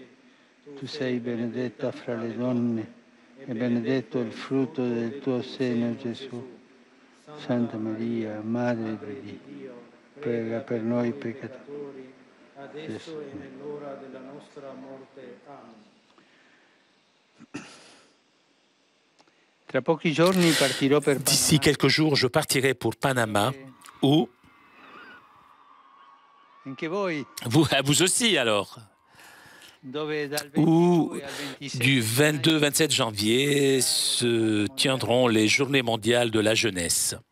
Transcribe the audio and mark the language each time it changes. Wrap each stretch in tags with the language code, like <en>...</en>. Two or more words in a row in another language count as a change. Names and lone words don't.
<it>Tu sei benedetta fra le donne e benedetto il frutto del tuo seno, Gesù. Santa Maria, Madre di Dio, prega per noi peccatori, adesso e nell'ora della nostra morte. Amen.</it> <fr>D'ici quelques jours, je partirai pour Panama, où vous aussi alors, où du 22-27 janvier se tiendront les Journées mondiales de la jeunesse.</fr>